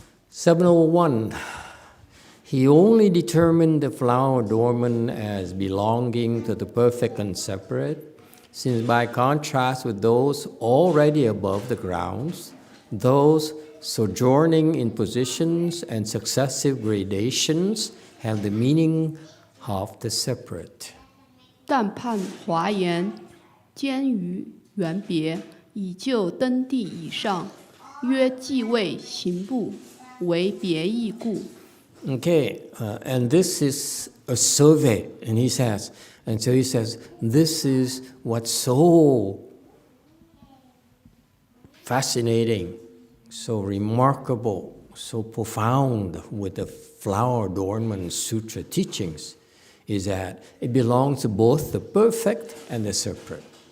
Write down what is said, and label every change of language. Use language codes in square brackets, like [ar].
[en] 701. He only determined the flower adornment as belonging to the perfect and separate, since by contrast with those already above the grounds, those sojourning in positions and successive gradations have the meaning of the separate. [zh] 但判华严兼于缘别，以就登地以上，曰既为行部，为别义故。 [en] Okay, and this is a survey, and he says, this is what's so fascinating, so remarkable, so profound with the Flower Adornment Sutra teachings, is that it belongs to both the perfect and the separate.